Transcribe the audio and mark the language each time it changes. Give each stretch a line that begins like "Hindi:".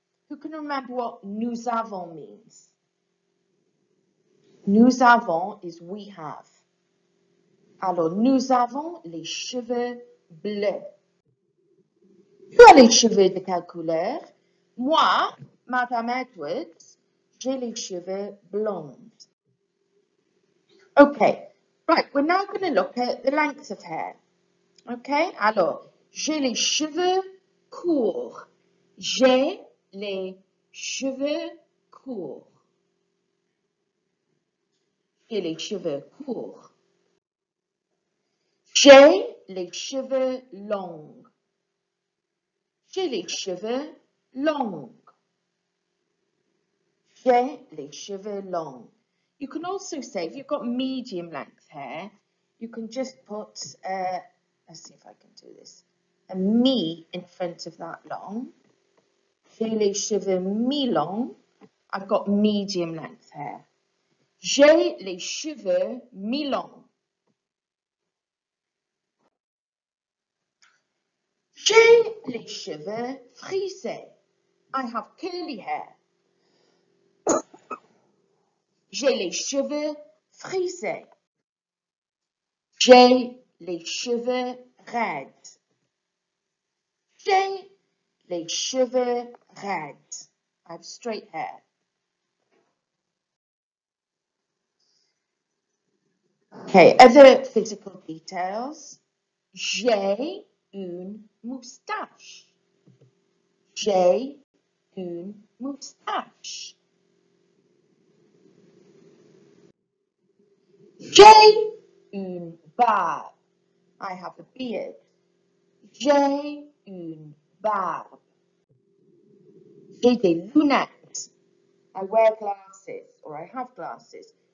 English: Who can remember what nous avons means? Nous avons is we have.
French: Alors, nous avons les cheveux bleus. Tu as les cheveux de quelle couleur? Moi, Madame Edwards, j'ai les cheveux blonds.
English: Okay, right, we're now going to look at the length of hair.
French: Okay, alors, j'ai les cheveux courts. J'ai les cheveux courts. J'ai les cheveux courts. J'ai les cheveux longs. J'ai les cheveux longs. J'ai les cheveux longs.
English: You can also say, if you've got medium length hair, you can just put, let's see if I can do this, a mi in front of that long.
French: J'ai les cheveux mi-longs.
English: I've got medium length hair.
French: J'ai les cheveux mi-longs. J'ai les cheveux frisés.
English: I have curly hair.
French: J'ai les cheveux frisés. J'ai les cheveux raides. J'ai les cheveux raides.
English: I have straight hair. Okay, other physical details.
French: J'ai une moustache. J'ai une moustache. J'ai une barbe.
English: I have a beard.
French: J'ai une barbe. J'ai des lunettes.
English: I wear glasses, or I have glasses.